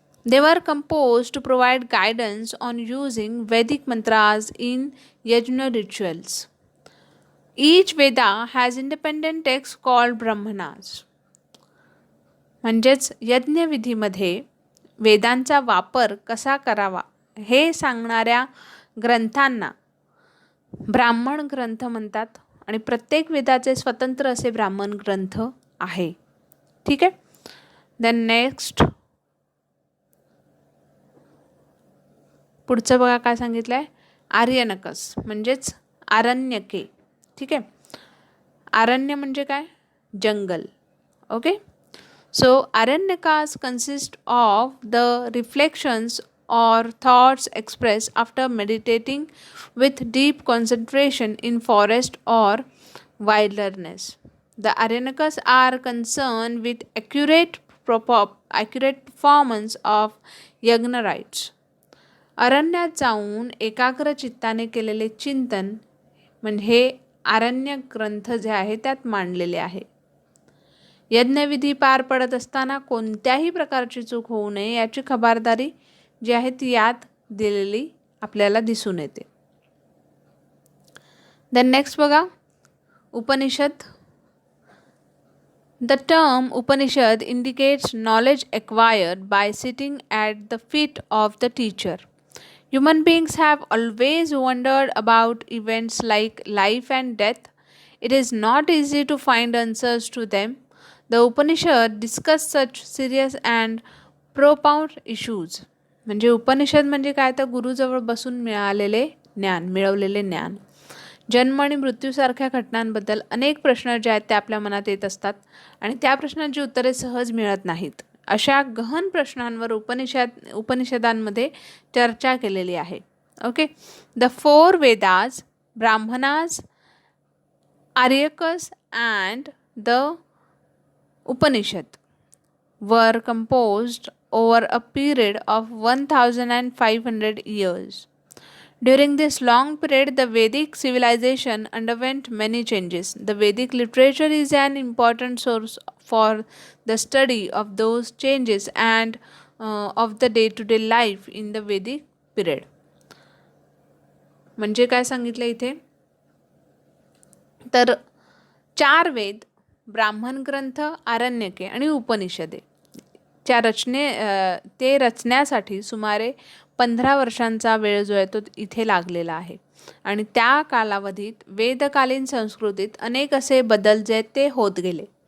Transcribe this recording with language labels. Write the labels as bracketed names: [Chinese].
[English] They were composed to provide guidance on using Vedic mantras in yajna rituals. Each Veda has independent text called Brahmanas. [Marathi] म्हणजेच यज्ञविधीमध्ये वेदांचा वापर कसा करावा हे सांगणाऱ्या ग्रंथांना ब्राह्मण ग्रंथ म्हणतात आणि प्रत्येक वेदाचे स्वतंत्र असे ब्राह्मण ग्रंथ आहे. ठीक आहे. [English] then next [Marathi] पुढचं बघा काय सांगितलं आहे, आर्यनकस म्हणजेच आरण्यके. ठीक आहे. आरण्य म्हणजे काय, जंगल. Okay. [English] So Aranyakas consist of the reflections or thoughts expressed after meditating with deep concentration in forest or wilderness. The Aranyakas are concerned with accurate performance of yagna rites. [Marathi] अरण्यात जाऊन एकाग्र चित्ताने केलेले चिंतन म्हणजे हे आरण्य ग्रंथ जे आहे त्यात मांडलेले आहे. यज्ञविधी पार पडत असताना कोणत्याही प्रकारची चूक होऊ नये याची खबरदारी जी आहे ती यात दिलेली आपल्याला दिसून येते. [English] then next [Marathi] बघा, Upanishad. [English] The term Upanishad indicates knowledge acquired by sitting at the feet of the teacher. Human beings have always wondered about events like life and death. It is not easy to find answers to them. The Upanishad discuss such serious and profound issues. [Marathi] म्हणजे उपनिषद म्हणजे काय, तर गुरुजवळ बसून मिळवलेले ज्ञान. जन्म आणि मृत्यूसारख्या घटनांबद्दल अनेक प्रश्न जे आहेत ते आपल्या मनात येत असतात आणि त्या प्रश्नांची उत्तरे सहज मिळत नाहीत. अशा गहन प्रश्नांवर उपनिषदांमध्ये चर्चा केलेली आहे. Okay. [English] The 4 Vedas, Brahmanas, Aranyakas and the Upanishad were composed over a period of 1500 years. During this long period, the Vedic civilization underwent many changes. The Vedic literature is an important source for the study of those changes and of the day-to-day life in the Vedic period. [Marathi] म्हणजे काय सांगितलं इथे, तर 4 वेद, ब्राह्मण ग्रंथ, आरण्यके आणि उपनिषदे च्या ते रचण्यासाठी सुमारे 15 वर्षांचा वेळ जो आहे तो इथे लागलेला आहे आणि त्या कालावधीत वेदकालीन संस्कृतीत अनेक असे बदल जे ते होत गेले.